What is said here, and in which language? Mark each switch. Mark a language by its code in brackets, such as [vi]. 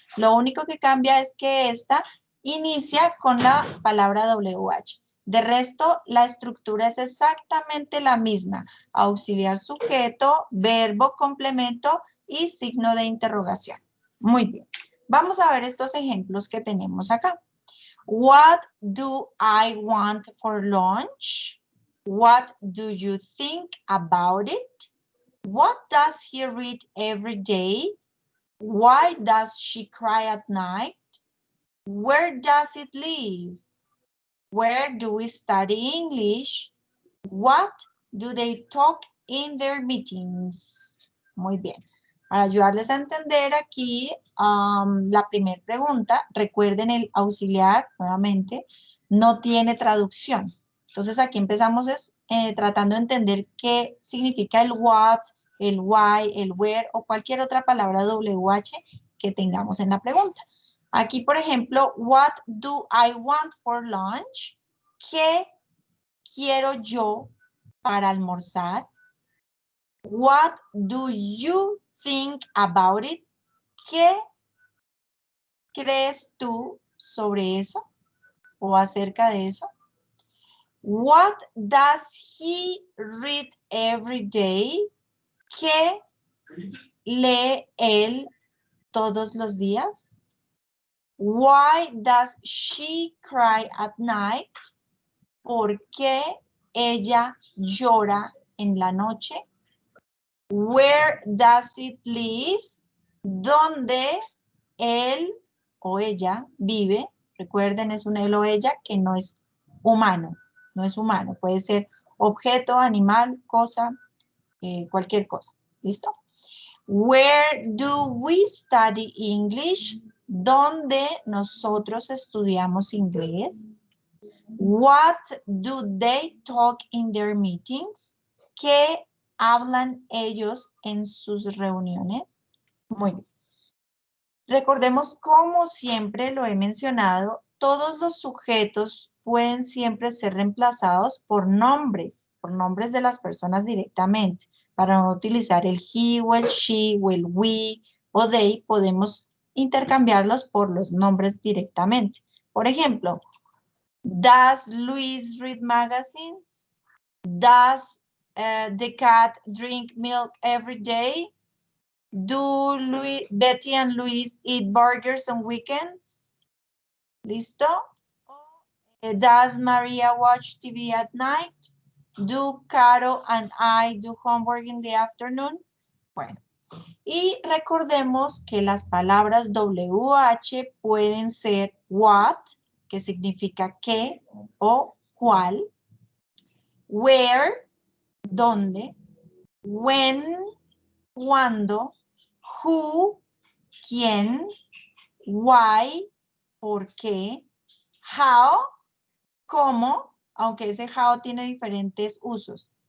[es] Lo único que cambia es que esta inicia con la palabra WH. De resto, la estructura es exactamente la misma. Auxiliar sujeto, verbo, complemento y signo de interrogación. Muy bien. Vamos a ver estos ejemplos que tenemos acá. [en] What do I want for lunch? What do you think about it? What does he read every day? Why does she cry at night? Where does it live? Where do we study English? What do they talk in their meetings? [es] Muy bien. Para ayudarles a entender aquí la primera pregunta, recuerden el auxiliar, nuevamente, no tiene traducción. Entonces aquí empezamos tratando de entender qué significa el what, el why, el where o cualquier otra palabra WH que tengamos en la pregunta. Aquí, por ejemplo, [en] what do I want for lunch? [es] ¿Qué quiero yo para almorzar? [en] What do you think about it? [es] ¿Qué crees tú sobre eso o acerca de eso? [en] What does he read every day? [es] ¿Qué lee él todos los días? [en] Why does she cry at night? [es] ¿Por qué ella llora en la noche? [en] Where does it live? [es] ¿Dónde él o ella vive? Recuerden, es un él o ella que no es humano. No es humano. Puede ser objeto, animal, cosa, cualquier cosa. ¿Listo? [en] Where do we study English? [es] ¿Dónde nosotros estudiamos inglés? [en] What do they talk in their meetings? [es] ¿Qué hablan ellos en sus reuniones? Muy bien. Recordemos, como siempre lo he mencionado, todos los sujetos pueden siempre ser reemplazados por nombres de las personas directamente. Para no utilizar el he o el she o el we o they, podemos intercambiarlos por los nombres directamente. Por ejemplo, [en] does Luis read magazines? Does the cat drink milk every day? Do Betty and Luis eat burgers on weekends? [es] ¿Listo? [en] Does Maria watch TV at night? Do Caro and I do homework in the afternoon? [es] Bueno, y recordemos que las palabras WH pueden ser what, que significa qué o cuál, where, dónde, when, cuándo, who, quién, why, por qué, how, cómo, aunque ese how tiene diferentes usos.